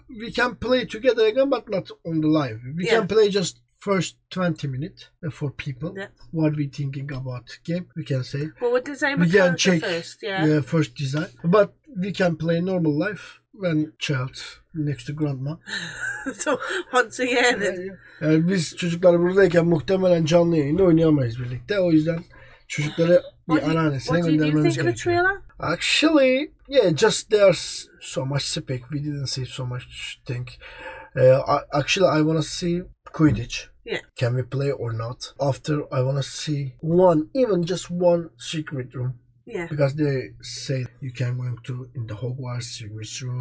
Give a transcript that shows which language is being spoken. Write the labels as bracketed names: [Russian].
[English] We can play together again, but not on the live. We can play just first 20 minutes for people. What we thinking about the game, we can say. Well, we design we can check first, first design, but we can play normal life when child next to grandma. So once a year then. [Turkish] Yani biz çocuklar buradayken muhtemelen canlı yayında oynayamayız birlikte. O yüzden çocukları bir anneannesine göndermemiz gerekiyor. [English] Actually, yeah, just there's so much spec. We didn't say so much thing. Actually, I want to see Quidditch. Yeah. Can we play or not? After, I want to see even just one secret room. Yeah. Because they say you can go to in the Hogwarts secret room.